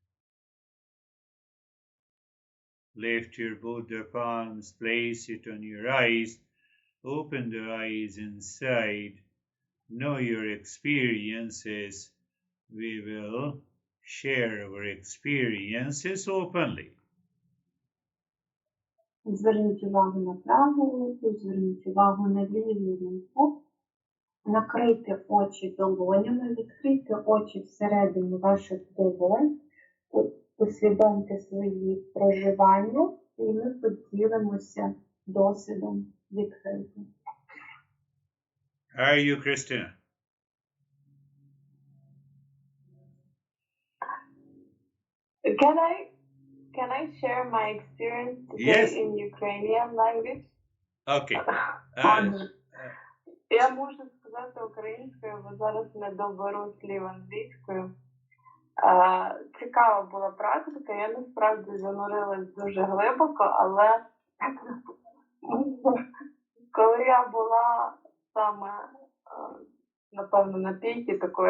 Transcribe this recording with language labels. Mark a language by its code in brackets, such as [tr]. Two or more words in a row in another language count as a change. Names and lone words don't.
[en] Lift your both the palms, place it on your eyes, open the eyes inside. Know your experiences. We will share our experiences openly. [uk] Зверніть увагу на праву руку, зверніть увагу на ліву руку. Накрийте очі долонями, відкрийте очі всередині ваших долонь, усвідомте свої проживання, і ми поділимося досвідом відкрито. [en] How are you, Christina? Can I share my experience today Yes. in Ukrainian language? Okay. [uk] Я можу сказати українською, бо зараз не доберу слів англійською. Цікава була практика, я насправді занурилась дуже глибоко, але коли я була саме, напевно, на пікі такої